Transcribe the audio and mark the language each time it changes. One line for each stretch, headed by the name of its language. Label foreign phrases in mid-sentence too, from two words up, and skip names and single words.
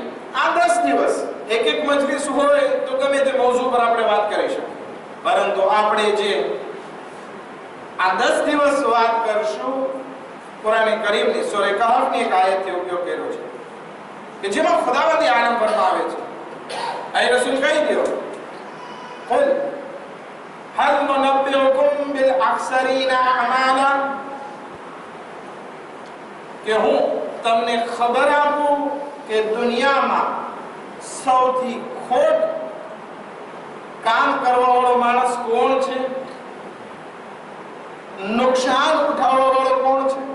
Gujarati: આ 10 દિવસ એક મજલિસ હોય તો ગમે તે મૌઝૂ પર આપણે વાત કરી શકીએ, પરંતુ આપણે જે આ 10 દિવસ વાત કરશું કુરાન કરીમની સૂરા કહફની એક આયતથી ઉપયોગ કર્યો છે કે જેમાં ખુદાવંદ આલમ ફરમાવે છે, એ રસૂલ કહી દો,
Arabic: قل هل ننبئكم بالأخسرين أعمالا,
Gujarati: કે હું તમને ખબર આપું કે દુનિયામાં સૌથી ખોટ કામ કરવા વાળો માણસ કોણ છે, નુકસાન ઉઠાવવા વાળો કોણ છે.